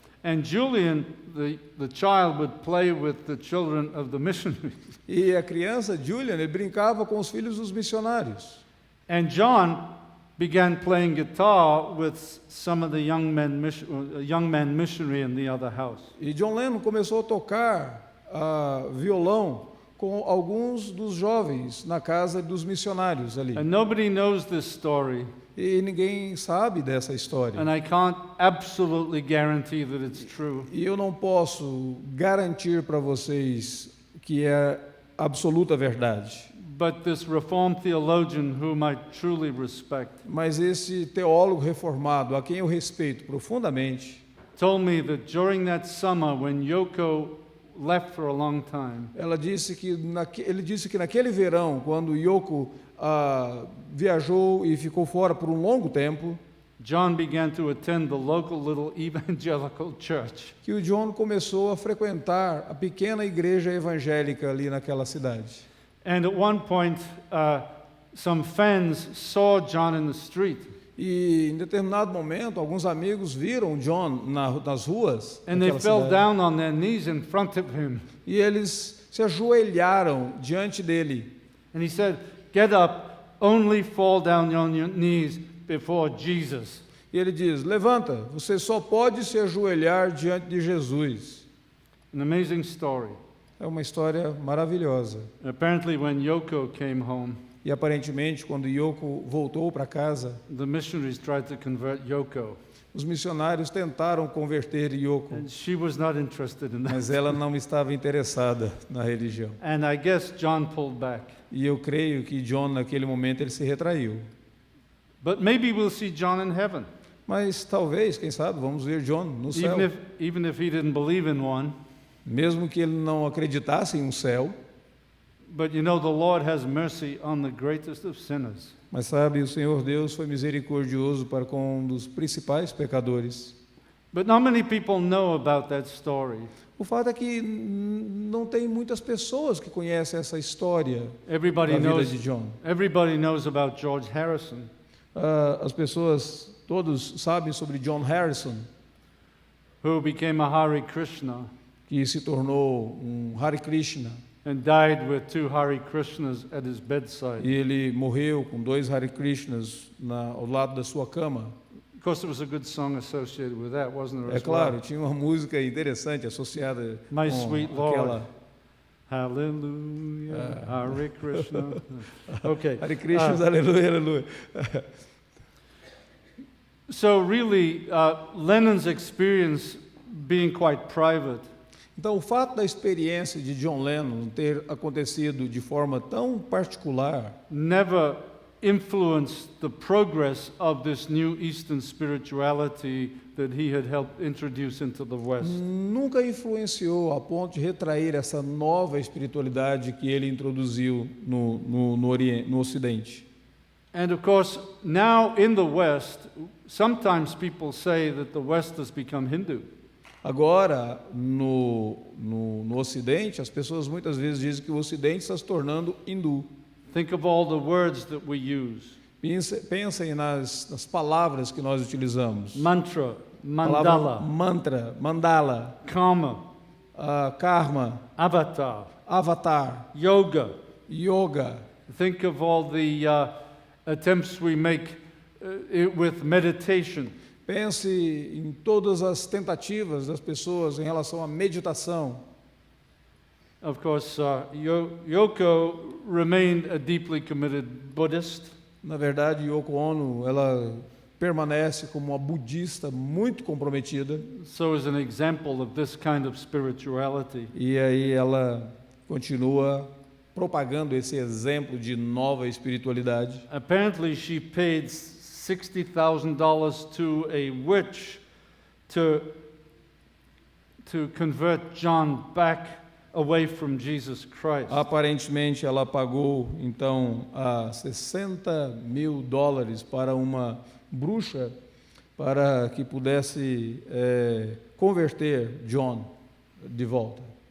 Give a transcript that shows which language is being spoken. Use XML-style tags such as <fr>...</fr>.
<en>And Julian, the child, would play with the children of the missionaries.</en> <pt>E a criança, Julian, ele brincava com os filhos dos missionários.</pt> <en>And John began playing guitar with some of the young man missionary in the other house.</en> <pt>E John Lennon começou a tocar violão com alguns dos jovens na casa dos missionários ali.</pt> <en>And nobody knows this story,</en> <pt>E ninguém sabe dessa história.</pt> <en>and I can't absolutely guarantee that it's true.</en> <pt>E eu não posso garantir para vocês que é absoluta verdade.</pt> <en>But this Reformed theologian, whom I truly respect,</en> <pt>Mas esse teólogo reformado, a quem eu respeito profundamente,</pt> <en>told me that during that summer when Yoko left for a long time,</en> <pt>ele disse que naquele verão, quando Yoko viajou e ficou fora por um longo tempo,</pt> <en>John began to attend the local little evangelical church.</en> <pt>que o John começou a frequentar a pequena igreja evangélica ali naquela cidade.</pt> <en>And at one point, some fans saw John in the street.</en> <pt>E em determinado momento, alguns amigos viram John nas ruas</pt> <en>And they</en> <pt>daquela</pt> <en>fell</en> <pt>cidade,</pt> <en>down on their knees in front of him.</en> <pt>e eles se ajoelharam diante dele.</pt> <en>And he said, "Get up, only fall down on your knees before Jesus."</en> <pt>E ele diz: levanta, você só pode se ajoelhar diante de Jesus.</pt> <en>An amazing story.</en> <pt>É uma história maravilhosa.</pt> <en>Apparently, when Yoko came home,</en> <pt>E aparentemente, quando Yoko voltou para casa,</pt> <en>the missionaries tried to convert Yoko,</en> <pt>os missionários tentaram converter Yoko,</pt> <en>and she was not interested in that.</en> <pt>mas ela não estava interessada na religião.</pt> <en>And I guess John pulled back.</en> <pt>E eu creio que John, naquele momento, ele se retraiu.</pt> <en>But maybe we'll see John in heaven,</en> <pt>Mas talvez, quem sabe, vamos ver John no céu.</pt> <en>even if he didn't believe in one.</en> <pt>Mesmo que ele não acreditasse em um céu,</pt> <en>But you know, the Lord has mercy on the greatest of sinners.</en> <pt>mas sabe, o Senhor Deus foi misericordioso para com um dos principais pecadores.</pt> <en>But not many people know about that story.</en> <pt>O fato é que não tem muitas pessoas que conhecem essa história</pt> <en>Everybody</en> <pt>da vida</pt> <en>knows.</en> <pt>de John.</pt> <en>Everybody knows about George Harrison,</en> <pt>As pessoas, todos sabem sobre John Harrison,</pt> <en>who became a Hare Krishna</en> <pt>que se tornou Hare Krishna.</pt> <en>and died with 2 Hare Krishnas at his bedside.</en> <pt>E ele morreu com 2 Hare Krishnas ao lado da sua cama.</pt> <en>Of course, there was a good song associated with that, wasn't there?</en> <pt>É as claro,</pt> <en>well?</en> <pt>tinha uma música interessante associada</pt> <en>My</en> <pt>com</pt> <en>Sweet Lord.</en> <pt>aquela</pt> <en>Hallelujah, Hare Krishna. Okay.</en> <pt>Hare Krishnas, aleluia, aleluia.</pt> <en>So really, Lennon's experience being quite private</en> <pt>Então, o fato da experiência de John Lennon ter acontecido de forma tão particular</pt> <en>never influenced the progress of this new Eastern spirituality that he had helped introduce into the West.</en> <pt>nunca influenciou a ponto de retrair essa nova espiritualidade que ele introduziu no Ocidente.</pt> <en>And of course, now in the West, sometimes people say that the West has become Hindu.</en> <pt>Agora, no Ocidente, as pessoas muitas vezes dizem que o Ocidente está se tornando hindu.</pt> <en>Think of all the words that we use.</en> <pt>Pensem nas palavras que nós utilizamos.</pt> <en>Mantra,</en> <pt>Palavra</pt> <en>mandala,</en> <pt>mantra, mandala,</pt> <en>karma,</en> <pt>karma,</pt> <en>avatar,</en> <pt>avatar,</pt> <en>yoga.</en> <pt>yoga.</pt> <en>Think of all the attempts we make with meditation.</en> <pt>Pense em todas as tentativas das pessoas em relação à meditação.</pt> <en>Of course, Yoko remained a deeply committed Buddhist.</en> <pt>Na verdade, Yoko Ono, ela permanece como uma budista muito comprometida.</pt> <en>So is an example of this kind of spirituality.</en> <pt>E aí ela continua propagando esse exemplo de nova espiritualidade.</pt> <en>Apparently, she paid $60,000 to a witch to convert John back away from Jesus Christ.</en> <pt>Aparentemente, ela pagou então $60.000 para uma bruxa para que pudesse converter John de volta.</pt>